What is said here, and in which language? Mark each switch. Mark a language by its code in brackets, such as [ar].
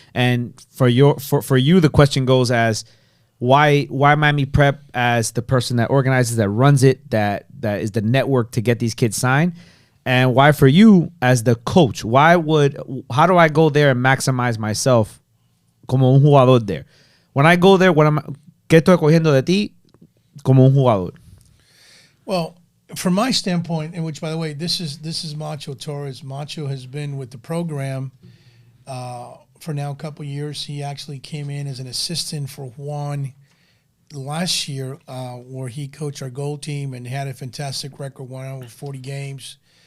[en] And for you, the question goes as why Miami Prep as the person that organizes, that runs it, that is the network to get these kids signed, and why for you as the coach, how do I go there and maximize myself [es] como un jugador [en] there? When I go there, [es] ¿qué estoy cogiendo de ti como un jugador? [en] Well, from my standpoint, in which, by the way, this is Macho Torres. Macho has been with the program for now a couple of years. He actually came in as an assistant for Juan last year, where he coached our goal team and had a fantastic record, won over 40 games.